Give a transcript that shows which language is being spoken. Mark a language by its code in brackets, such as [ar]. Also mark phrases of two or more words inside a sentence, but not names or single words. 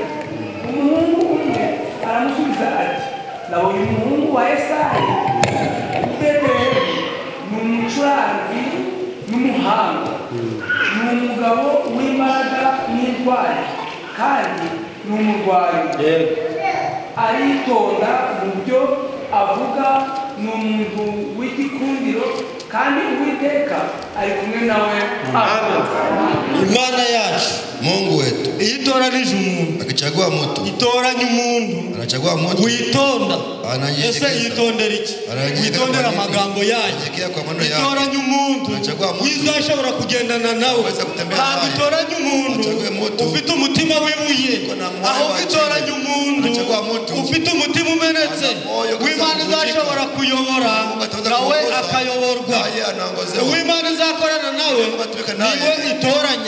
[rw] Umuhungu umwe aramusubiza ati, nabonye umuhungu wa Yesayi Betelehemu, ni umucuranzi n'umuhanga, ni umugabo w'imbaraga n'intwari, kandi ni umurwanyi, aritonda mu byo avuga, ni umuntu w'igikundiro kandi Uwiteka ari kumwe nawe. Imana yacu [sw] Mungu wetu [rw] itoranije umuntu, [sw] akichagua mtu, [rw] itoranya umuntu, [sw] anachagua mtu, [rw] witonda. [sw] Ananyenyekeza. [rw] Ese yitondera iki? Witondera amagambo yayo. Itoranya umuntu wizashobora kugendana nawe. Ntabwo itoranya umuntu ufite umutima wibuye, ahubwo itoranya umuntu ufite umutima umenetse, w'Imana izashobora kuyobora nawe akayoborwa, w'Imana izakorana nawe niwe itoranya.